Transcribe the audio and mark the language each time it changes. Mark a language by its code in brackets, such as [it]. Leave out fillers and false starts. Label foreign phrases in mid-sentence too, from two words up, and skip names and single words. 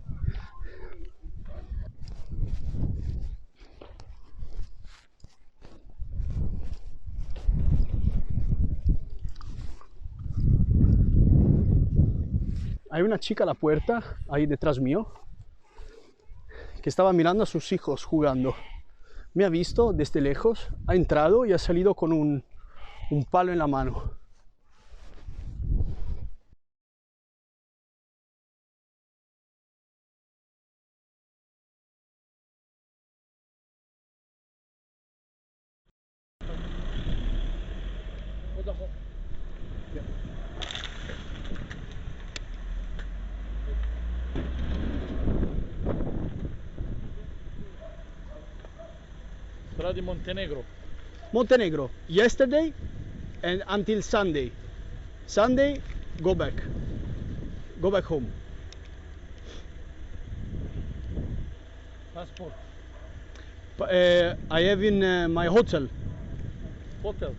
[es] Hay una chica a la puerta, ahí detrás mío, que estaba mirando a sus hijos jugando. me ha visto desde lejos, ha entrado y ha salido con un palo en la mano. [it] Strada di Montenegro. Montenegro, [en] yesterday and until Sunday. Sunday, go back home. Passport. I have in my hotel, Hotel.